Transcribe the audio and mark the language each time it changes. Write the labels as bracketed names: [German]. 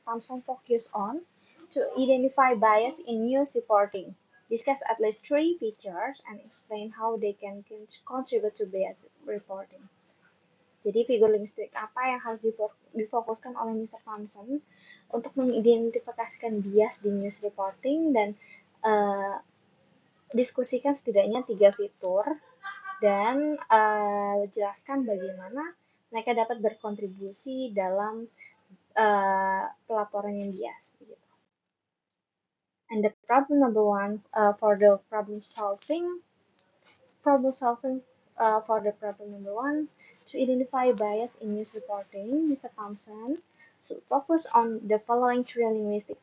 [English] Thompson focus on to identify bias in news reporting? Discuss at least 3 features and explain how they can contribute to bias reporting. [Indonesian] Jadi figur linguistik apa yang harus difokuskan oleh Mr. Thompson untuk mengidentifikasikan bias di news reporting dan diskusikan setidaknya 3 fitur dan jelaskan bagaimana mereka dapat berkontribusi dalam pelaporan yang bias. [English] And the problem number one for the problem solving for the problem number one, to identify bias in news reporting, Mr. Thompson should focus on the following 3 linguistic.